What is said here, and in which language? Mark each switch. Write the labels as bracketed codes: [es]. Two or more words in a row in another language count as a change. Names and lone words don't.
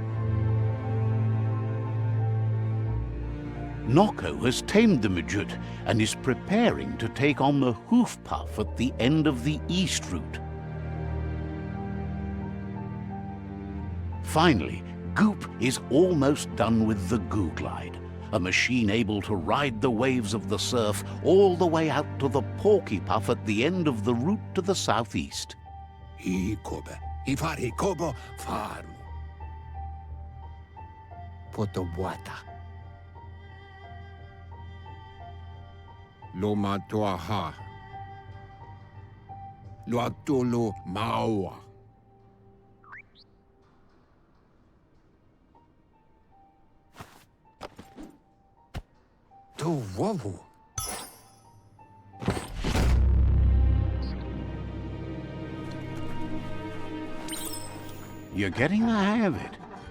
[en] Nocco has tamed the midget and is preparing to take on the Hoof Puff at the end of the East Route. Finally, Goop is almost done with the Goo Glide, a machine able to ride the waves of the surf all the way out to the Porky Puff at the end of the route to the southeast. Ikobe. Ifari kobo farmu. Potobwata. Loma toaha. Loatolo maua. To wowu. You're getting the hang of it.